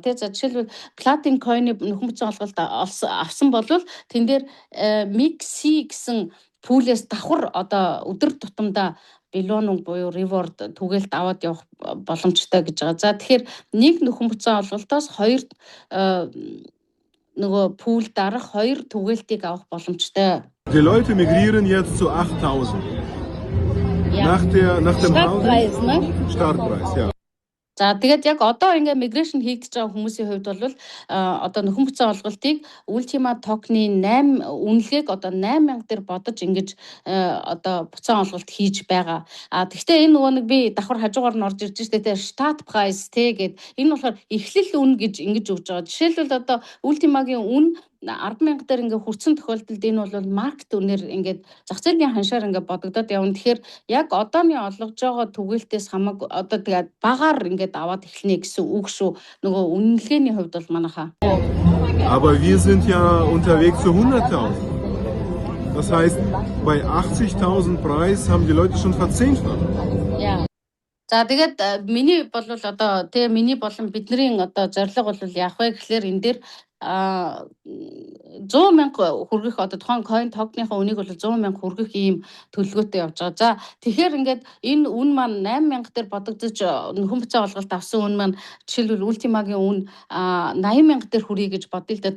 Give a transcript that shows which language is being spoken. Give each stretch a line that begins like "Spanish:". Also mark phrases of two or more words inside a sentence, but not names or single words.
Mongolian: Тэ за жишээлбэл Platin Coin-ы нөхөн буцаан олголт авсан бол тэн дээр MIG-C гэсэн пулээс давхар одоо өдөр тутамдаа Belohnung буюу reward түгээлт аваад явах боломжтой гэж байгаа. За тэгэхээр нэг нөхөн буцаан олголтоос 2 нөгөө пул дарах 2 түгээлтийг авах боломжтой.
German: Die Leute migrieren jetzt zu 8.000. Nach dem Startpreis, ne? Startpreis, ja.
Mongolian: За тэгээд яг одоо ингээ migration хийгдэж байгаа хүмүүсийн хувьд бол одоо нөхөн буцаан олголтыг Ultima token-ы 8 үнэлгээг одоо 8,000 дээр бодож ингэж одоо буцаан олголт хийж байгаа. Тэгвэл энэ нөгөө нэг би давхар хажуугаар нь орж ирж штэ тэ
English: start price
Mongolian: тэ гэд энэ болохоор эхлэл үн гэж ингэж өгж байгаа. Жишээлбэл одоо Ultima-гийн үн 10,000 дээр ингээ хүрсэн тохиолдолд энэ бол маркет үнээр ингээд зах зээлийн ханшаар ингээ бодогдоод явна. Тэгэхээр яг одооны олгож байгаа түгээлтээс хамаагүй одоо тэгээд багаар ингээд аваад эхлэнэ гэсэн үг шүү. Нөгөө үнэлгээний хувьд бол манайхаа.
German: Aber wir sind ja unterwegs zu 100.000. Das heißt, bei 80.000 Preis haben die Leute schon verzehnfacht. Ja.
Mongolian: За тэгээд миний бол одоо тэгээ миний болон бидний одоо зорилго бол яах вэ гэхлээр энэ дээр 100,000 хүргэх одоо тухайн
English: coin token-
Mongolian: ийнхаа үнийг бол 100,000 хүргэх ийм төлөвлөгөөтэй явж байгаа. За тэгэхээр ингээд энэ үн маань 8,000 дээр бодогдож нөхөн буцаан олголт авсан үн маань жишээлбэл Ultima-гийн үн 80,000 дээр хүрье гэж бодъё л да.